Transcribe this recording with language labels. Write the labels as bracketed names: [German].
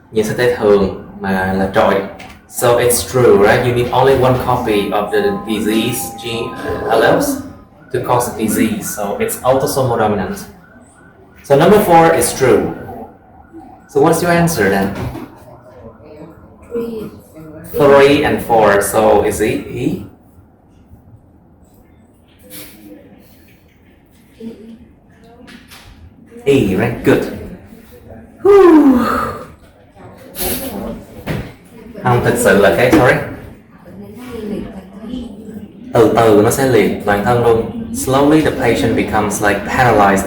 [Vietnamese] Nhiễm sắc thể thường mà là trội. [English] So it's true, right? You need only one copy of the disease gene alleles to cause the disease. So it's autosomal dominant. So number 4 is true. So what's your answer then? 3 and 4. So is it E? E, right? Good. [Vietnamese] Không, thực sự là cái sorry. Từ từ nó sẽ liệt toàn thân luôn. [English] Slowly the patient becomes like paralyzed.